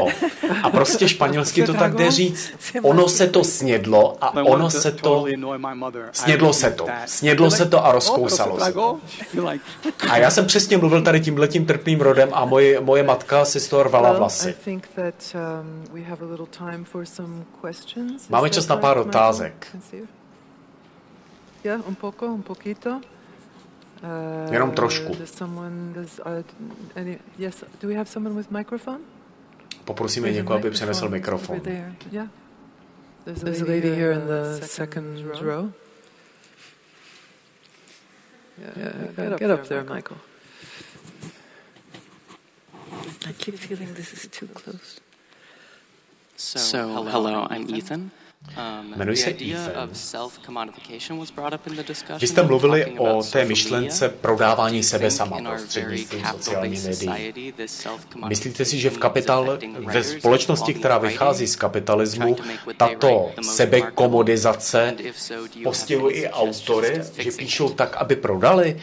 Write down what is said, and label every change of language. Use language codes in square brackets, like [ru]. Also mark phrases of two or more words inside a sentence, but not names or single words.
[cs] A prostě španělsky to tak jde říct. Ono se to snědlo a ono se to... Snědlo se to a rozkousalo se to. A já jsem přesně mluvil tady tímhletím trpným rodem a moje matka si z toho rvala vlasy. Máme čas na pár otázek. [es] Un poquito. [cs] Jenom trošku. Poprosíme někoho, aby přinesl mikrofon. [en] There's a lady here in the second row. Get up there, Michael. I keep feeling this is too close. So hello, I'm Ethan. [cs] Jmenuji se Ethan. Vy jste mluvili o té myšlence prodávání sebe sama prostřednictvím sociálních médií. Myslíte si, že ve společnosti, která vychází z kapitalismu, tato sebekomodizace postihuje i autory, že píšou tak, aby prodali?